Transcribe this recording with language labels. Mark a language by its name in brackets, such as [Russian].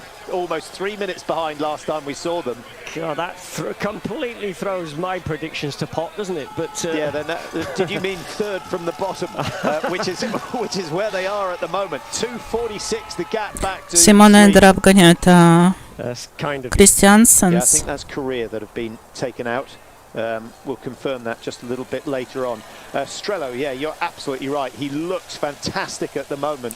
[English] Almost 3 minutes behind last time we saw them. God, that completely throws my predictions to pot, doesn't it? But yeah, then did you mean third from the bottom, which is where they are at the moment? 2:46, the gap back to. [Russian] Симон Эйдер обгоняет Кристиансенс. [English] Yeah, I think that's Korea that have been taken out. We'll confirm that just a little bit later on. Strello, yeah, you're absolutely right. He looks fantastic at the moment.